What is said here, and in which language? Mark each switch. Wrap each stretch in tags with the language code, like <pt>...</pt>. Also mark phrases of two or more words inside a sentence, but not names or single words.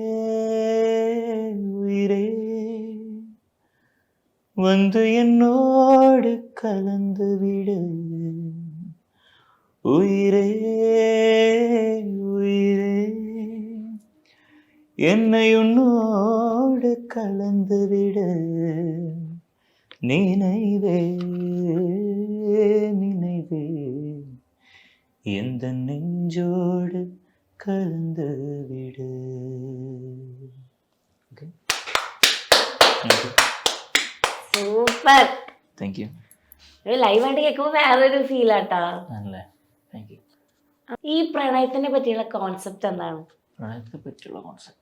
<ta>உயிரே வந்து என்னோடு கலந்து விடு, உயிரே உயிரே என்னை உன்னோடு கலந்து விடு, நினைவே நினைவே எந்த நெஞ்சோடு கலந்து விடு.</ta> <ml>സൂപ്പർ.</ml> <en>thank you.</en> <ml>ലൈവായിട്ട് കേൾക്കുമ്പോ വേറൊരു ഫീൽ ആട്ടാ.</ml> <en>thank you.</en> <ml>ഈ പ്രണയത്തിനെ പറ്റിയുള്ള കോൺസെപ്റ്റ് എന്താണ്? പ്രണയത്തെ പറ്റിയുള്ള കോൺസെപ്റ്റ്</ml>